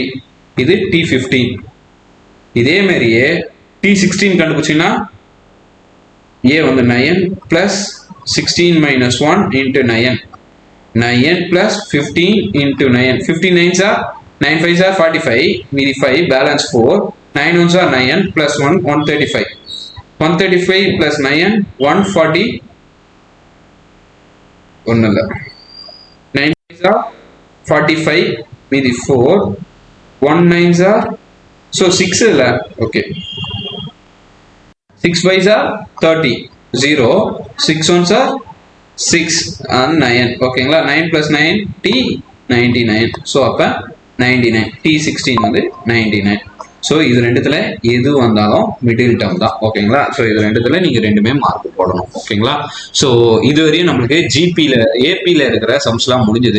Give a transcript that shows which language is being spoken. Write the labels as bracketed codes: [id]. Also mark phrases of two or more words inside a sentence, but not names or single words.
[ta] இது T15. இதே மாதிரியே T16 கண்டுபிடிச்சிங்கன்னா A வந்து 9 + 16 - 1 × 9. 9 + 15 × 9. [en] 15 9s are 9 5s are 45, [ta] மீதி 5 பேலன்ஸ் 4. [en] 9 1s are 9 + 1 135. 135 + 9 140. [ta] ஒன்றும் இல்லை, [en] 9 5s are 45, [ta] மீதி 4. [en] 1 9s are, [ta] ஸோ 6 இல்லை. [en] ஓகே, 6 5s are 30, 0. 6 1s are 6 and 9. [ta] ஓகேங்களா, 9 + 9 T 99. ஸோ அப்போ 99. T16 வந்து 99. ஸோ இது ரெண்டுத்துல எது வந்தாலும் [en] middle term [ta] தான். ஓகேங்களா, ஸோ இது ரெண்டுத்துல நீங்கள் ரெண்டுமே மார்க் போடணும். ஓகேங்களா, ஸோ இதுவரையும் நம்மளுக்கு ஜிபியில் ஏபியில் இருக்கிற சம்ஸ்லாம் முடிஞ்சுது.